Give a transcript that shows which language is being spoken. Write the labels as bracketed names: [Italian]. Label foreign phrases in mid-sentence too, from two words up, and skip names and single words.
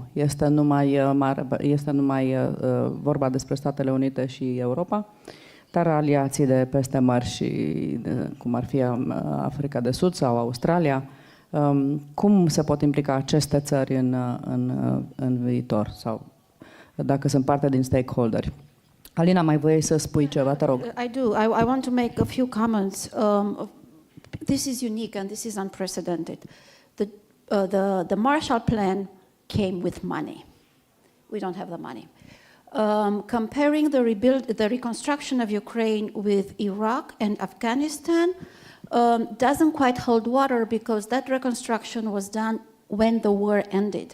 [Romanian] Este numai vorba despre Statele Unite și Europa, dar aliații de peste mări și cum ar fi Africa de Sud sau Australia, cum se pot implica aceste țări în viitor sau dacă sunt parte din stakeholderi? Alina, mai voiai să spui ceva, te rog. [English] I do. I want to make a few comments. This is unique and this is unprecedented. The Marshall Plan came with money. We don't have the money. Comparing the reconstruction of Ukraine with Iraq and Afghanistan doesn't quite hold water because that reconstruction was done when the war ended.